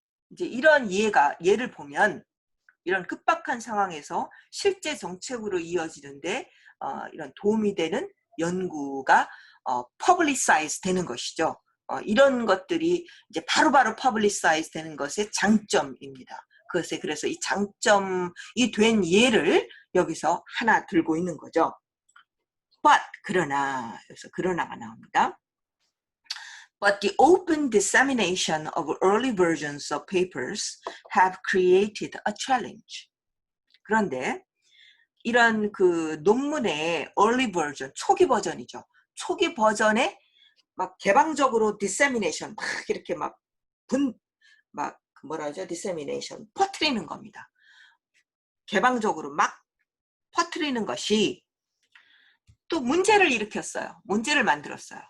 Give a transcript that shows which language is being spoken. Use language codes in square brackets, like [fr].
[ko] 이제 이런 예를 보면 이런 급박한 상황에서 실제 정책으로 이어지는데 이런 도움이 되는 연구가 퍼블리사이즈 되는 것이죠. 이런 것들이 이제 바로바로 퍼블리사이즈 되는 것의 장점입니다. 그래서 이 장점이 된 예를 여기서 하나 들고 있는 거죠. But 그러나 여기서 그러나가 나옵니다. [en] But the open dissemination of early versions of papers have created a challenge. [ko] 그런데 이런 그 논문의 early version, 초기 버전이죠. 초기 버전에 막 개방적으로 dissemination, 막 이렇게 막 뭐라 하죠? dissemination, 퍼뜨리는 겁니다. 개방적으로 막 퍼뜨리는 것이 또 문제를 일으켰어요. 문제를 만들었어요.